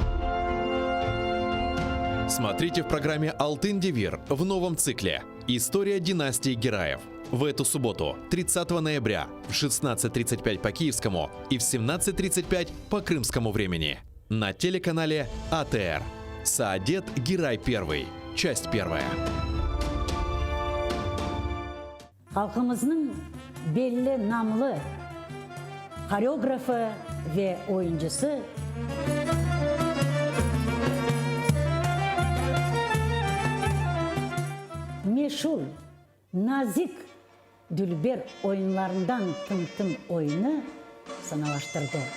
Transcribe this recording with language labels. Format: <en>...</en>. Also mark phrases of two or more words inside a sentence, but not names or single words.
<ru>Смотрите в программе «Алтын Девир» в новом цикле «История династии Гераев». В эту субботу, 30 ноября, в 16:35 по киевскому и в 17:35 по крымскому времени. На телеканале АТР. Саадет Герай I. Часть 1.</ru> <crh>Halkımızın belli namlı koreografı ve oyuncusu meşhur nazik Dülber oyunlarından Tım Tım oyunu sanalaştırdı.</crh>